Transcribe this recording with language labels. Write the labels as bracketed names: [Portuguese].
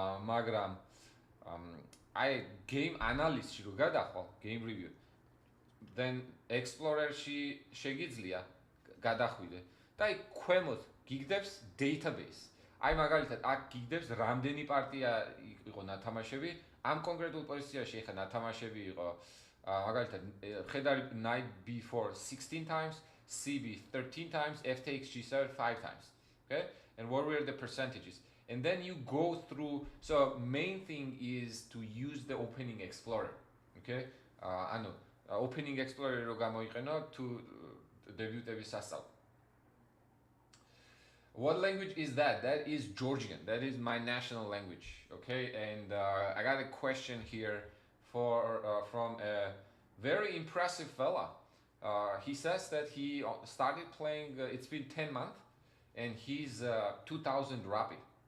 [Georgian] მაგრამ აი game analysis-ში რო გადახვალ, game review, then explorer-ში შეგიძლია გადახვიდე და აი ქვემოთ გიგდებს database. აი მაგალითად აქ გიგდებს რამდენი პარტია იყო ნათამაშები, ამ კონკრეტულ პოზიციაში ეხა ნათამაშები იყო მაგალითად ხედარი [English] knight b4 16 times, cb 13 times, f takes g7 5 times. Okay? And what were the percentages? And then you go through, so main thing is to use the opening explorer. Okay? [Georgian] ანუ opening explorer რო გამოიყენო თუ დებიუტების სასწავლო. [English] What language is that? That is Georgian. That is my national language. Okay, and I got a question here from a very impressive fella. He says that he started playing. It's been 10 months, and he's 2,000 Rapi.